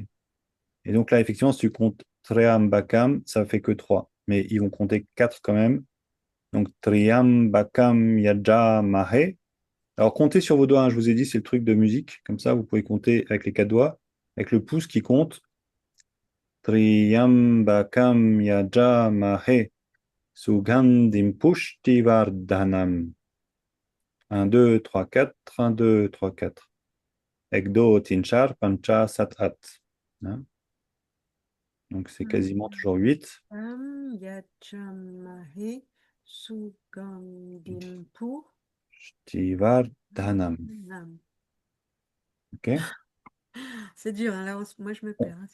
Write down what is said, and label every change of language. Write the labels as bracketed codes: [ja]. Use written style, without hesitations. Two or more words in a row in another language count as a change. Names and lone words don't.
[fr] Et donc là, effectivement, si tu comptes triambakam, ça fait que 3. Mais ils vont compter 4 quand même. Donc, [sa] त्र्यम्बकं यजामहे. [fr] Alors, comptez sur vos doigts, hein, je vous ai dit, c'est le truc de musique. Comme ça, vous pouvez compter avec les 4 doigts, avec le pouce qui compte. [sa] त्र्यम्बकं यजामहे सुगन्धिं पुष्टिवर्धनम्. [fr] 1, 2, 3, 4. 1, 2, 3, 4. [hi] एक दो, तीन चार, पांच, सात. [fr] Hein. Donc c'est quasiment toujours 8. [sa] यजामहे सुगन्धिंपु ष्टिवर्धनम्. Nam. [fr] Ok. C'est dur, hein, là, moi je me perds, hein,